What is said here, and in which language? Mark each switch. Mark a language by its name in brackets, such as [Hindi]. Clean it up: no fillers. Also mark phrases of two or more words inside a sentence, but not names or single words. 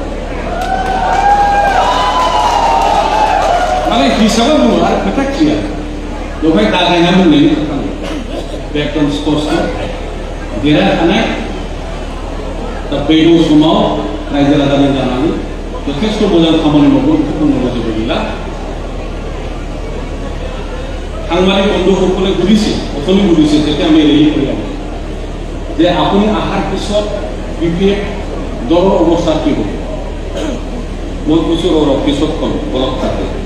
[Bodo] माने हिसाबा बुङो आरो खोथा क्लियार बेवहाय दागायना बुंनायनि खोथा नङा बे एकदम स्पष्ट देरहाखानाय दा बै समाव रायजो राजानि जानानै যথेষ্ট मोजां खामानि मावो बेखौ बुंनांगौ जेबो गैला [Assamese] সাংবাদিক বন্ধুসকলে সুধিছে অথনি সুধিছে যেতিয়া আমি ৰেলী কৰি আহোঁ যে আপুনি অহাৰ পিছত BPF দলৰ অৱস্থা কি হ'ব মই কৈছোঁ পিছত ক'ম অলপ থাকে